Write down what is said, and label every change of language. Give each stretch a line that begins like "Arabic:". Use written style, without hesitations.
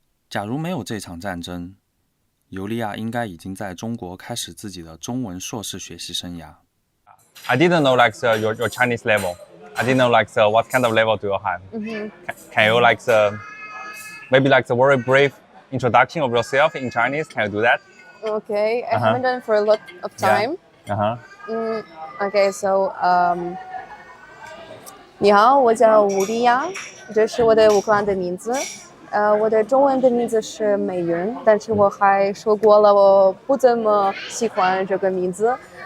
Chinese: 假如没有这场战争，尤利娅应该已经在中国开始自己的中文硕士学习生涯。
English: I didn't know your Chinese level. I didn't know what kind of level do you have. Can you maybe the very brief introduction of yourself in Chinese? Can you do that? Okay, I haven't done it for a lot of time. Okay, so
Chinese: 你好，我叫吴丽亚，这是我的乌克兰的名字。我的中文的名字是美云，但是我还说过了，我不怎么喜欢这个名字。